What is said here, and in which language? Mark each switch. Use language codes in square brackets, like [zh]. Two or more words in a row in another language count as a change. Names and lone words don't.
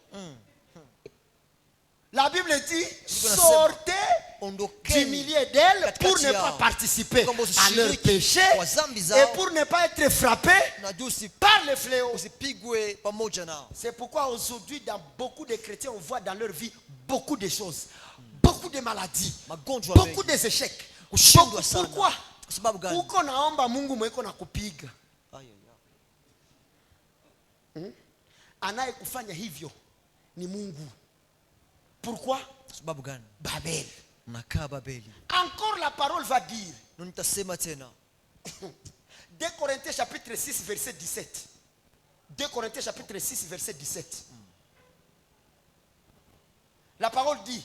[fr] La Bible dit sortez du milieu d'elle pour ne pas participer à leur péché et pour ne pas être frappé par le fléau. C'est pourquoi aujourd'hui dans beaucoup de chrétiens on voit dans leur vie beaucoup de choses, beaucoup de maladies, beaucoup d'échecs. Pourquoi? [sw] Uko naomba Mungu mweko na kupiga. Anayekufanya hivyo ni Mungu. [fr] Pourquoi? Babel. Encore la parole va dire. 2 Corinthiens chapitre 6 verset 17. 2 Corinthiens chapitre 6 verset 17. La parole dit.